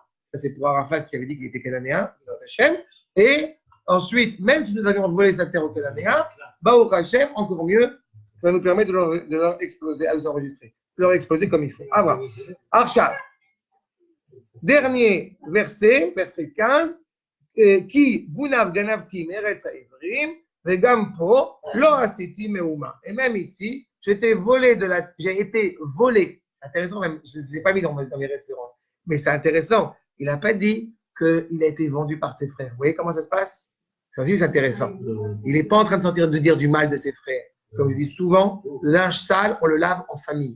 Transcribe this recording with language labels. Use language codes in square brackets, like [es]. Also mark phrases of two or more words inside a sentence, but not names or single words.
[fr] C'est pour Arafat qui avait dit qu'il était Cananéen, Hashem. Et ensuite, même si nous avions volé cette terre aux Cananéens, [he] ברוך השם, [fr] encore mieux, ça nous permet de leur exploser, à les enregistrer, de leur exploser comme il faut. Ah voilà. Archa. Dernier verset, verset 15. [he] כי גנב גנבתי מארץ העברים וגם פה לא עשיתי מאומה. [fr] Et même ici, j'ai été volé. Intéressant même, je ne l'ai pas mis dans mes références, mais c'est intéressant. Il n'a pas dit qu'il a été vendu par ses frères. Vous voyez comment ça se passe? Ça aussi, c'est intéressant. Il n'est pas en train de dire du mal de ses frères. Comme je dis souvent, le linge sale, on le lave en famille.